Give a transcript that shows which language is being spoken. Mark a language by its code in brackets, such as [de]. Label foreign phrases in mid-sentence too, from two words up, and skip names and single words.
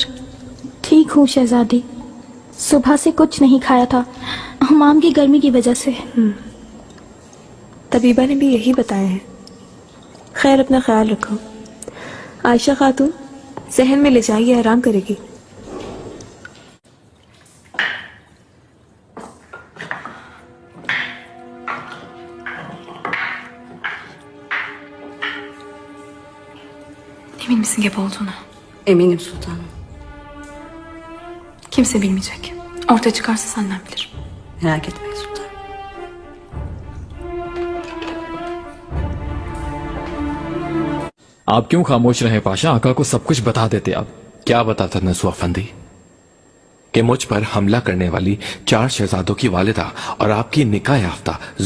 [hi] ठीक हूँ शहजादी। सुबह से कुछ नहीं खाया था, हमाम की गर्मी की वजह से। तबीबा ने भी यही बताया है। खैर अपना ख्याल रखो। आयशा खातून सहन में ले जाइए, आराम करेगी। [tr] Emin misin gebe olduğuna? Eminim sultanım. Kimse bilmeyecek. Ortaya çıkarsa senden bilirim. Merak etmeyin sultanım. [hi] आप क्यों खामोश रहे पाशा? आका को सब कुछ बता देते आप। क्या बताता नसुआ फंदी कि मुझ पर हमला करने वाली 4 शहजादों की वालिदा और आपकी निकाह याफ्ता जौजा है?